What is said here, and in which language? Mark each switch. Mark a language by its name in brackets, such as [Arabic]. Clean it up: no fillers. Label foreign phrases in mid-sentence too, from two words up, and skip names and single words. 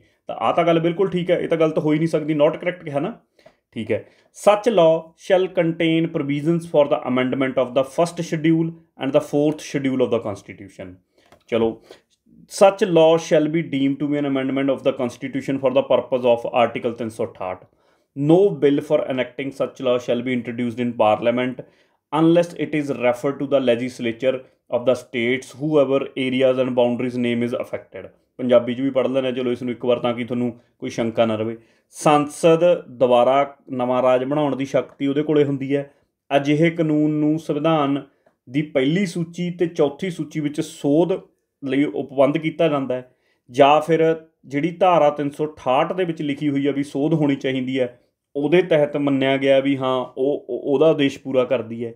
[Punjabi] ਤਾਂ ਆਹ ਤਾਂ ਗੱਲ ਬਿਲਕੁਲ ਠੀਕ ਹੈ, ਇਹ ਤਾਂ ਗਲਤ ਹੋ ਹੀ ਨਹੀਂ ਸਕਦੀ। [English] not correct [Punjabi] ਕਿਹਾ ਨਾ, ਠੀਕ ਹੈ। [English] such law shall contain provisions for the amendment of the first schedule and the fourth schedule of the constitution. ਚਲੋ, such law shall be deem to be an amendment of the constitution for the purpose of article 368। No bill for enacting such law shall be introduced in Parliament unless it is referred to the legislature of the states whoever areas and boundaries name is affected। [Punjabi] ਪੰਜਾਬੀ 'ਚ ਵੀ ਪੜ੍ਹ ਲੈਣਾ, ਚਲੋ ਇਸ ਨੂੰ ਇੱਕ ਵਾਰ ਤਾਂ ਕਿ ਤੁਹਾਨੂੰ ਕੋਈ ਸ਼ੰਕਾ ਨਾ ਰਹੇ। ਸੰਸਦ ਦੁਬਾਰਾ ਨਵਾਂ ਰਾਜ ਬਣਾਉਣ ਦੀ ਸ਼ਕਤੀ ਉਹਦੇ ਕੋਲੇ ਹੁੰਦੀ ਹੈ। ਅਜਿਹੇ ਕਾਨੂੰਨ ਨੂੰ ਸੰਵਿਧਾਨ ਦੀ ਪਹਿਲੀ ਸੂਚੀ ਅਤੇ ਚੌਥੀ ਸੂਚੀ ਵਿੱਚ ਸੋਧ ਲਈ ਉਪਬੰਧ ਕੀਤਾ ਜਾਂਦਾ ਹੈ, ਜਾਂ ਫਿਰ ਜਿਹੜੀ ਧਾਰਾ 368 ਦੇ ਵਿੱਚ ਲਿਖੀ ਹੋਈ ਆ ਵੀ ਸੋਧ ਹੋਣੀ ਚਾਹੀਦੀ ਹੈ, ਉਹਦੇ ਤਹਿਤ ਮੰਨਿਆ ਗਿਆ ਵੀ ਹਾਂ ਉਹਦਾ ਉਦੇਸ਼ ਪੂਰਾ ਕਰਦੀ ਹੈ।